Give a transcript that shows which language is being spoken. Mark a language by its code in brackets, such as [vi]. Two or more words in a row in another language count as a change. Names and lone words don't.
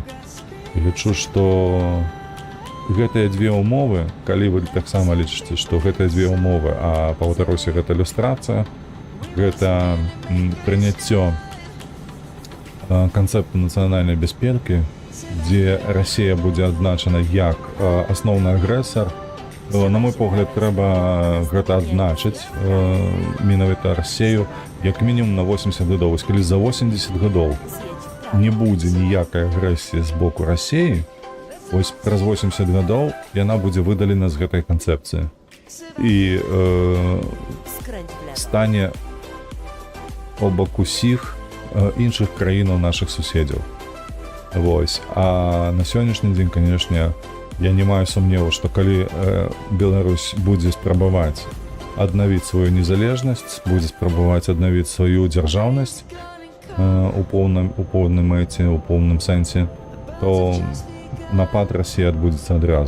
[be] Лічу, што гэтыя две ўмовы, калі вы таксама лічыце, што гэтыя две ўмовы, а паўтаруся, гэта ілюстрацыя, гэта прыняццё канцэпту нацыянальнай бяспекі дзе Расія будзе адзначана як асноўны агрэсар, на мой погляд, трэба гэта адзначыць менавіта Расію як мінімум на 80 гадоў. Вось калі за 80 гадоў не будзе ніякай агрэсіі з боку Расіі, вось праз 80 гадоў яна будзе выдалена з гэтай канцэпцыі і [pl] Skręć w lewo. [be] стане обак усіх іншых краінаў нашых суседзяў. Вось. А на сённяшні дзень, канешне, я не маю сумневу, што калі Беларусь будзе спрабаваць аднавіць сваю незалежнасць, будзе спрабаваць аднавіць сваю дзяржаўнасць у поўным мэце, у поўным сэнсе, то напад Расіі адбудзецца адразу.